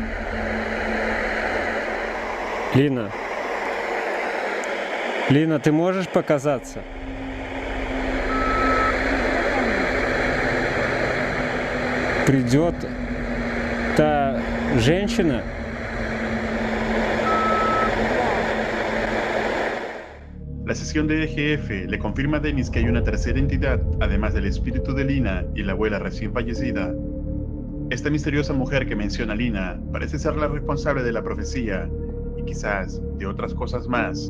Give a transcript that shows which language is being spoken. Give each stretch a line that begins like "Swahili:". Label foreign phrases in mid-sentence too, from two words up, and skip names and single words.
Russian: Лина. Лина, ты можешь показаться? Придет та женщина?
Spanish: La sesión de EGF le confirma a Dennis que hay una tercera entidad, además del espíritu de Lina y la abuela recién fallecida. Esta misteriosa mujer que menciona Lina parece ser la responsable de la profecía y quizás de otras cosas más.